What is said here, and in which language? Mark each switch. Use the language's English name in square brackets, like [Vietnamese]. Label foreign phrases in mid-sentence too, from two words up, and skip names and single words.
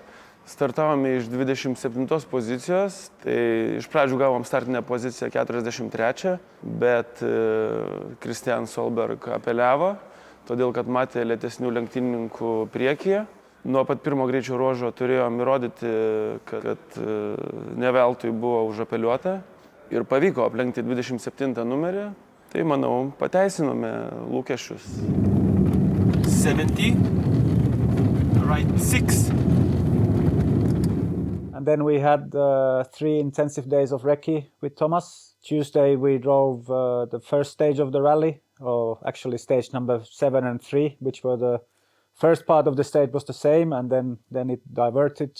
[Lithuanian] Startavome iš 27 pozicijos, tai iš pradžių gavom startinę poziciją 43, bet Kristian Sohlberg apeliavo, todėl kad matė lėtesnių lenktynininkų priekyje. Nuo pat pirmo greičio ruožo turėjom įrodyti, kad ne veltui buvo užapeliuota ir pavyko aplenkti 27 numerį. Tai, manau, pateisinome lūkesčius. [English] 70, right 6. And then we had 3 intensive days of recce with Thomas. Tuesday we drove the first stage of the rally, or actually stage number 7 and 3, which were the first part of the stage was the same, and then it diverted.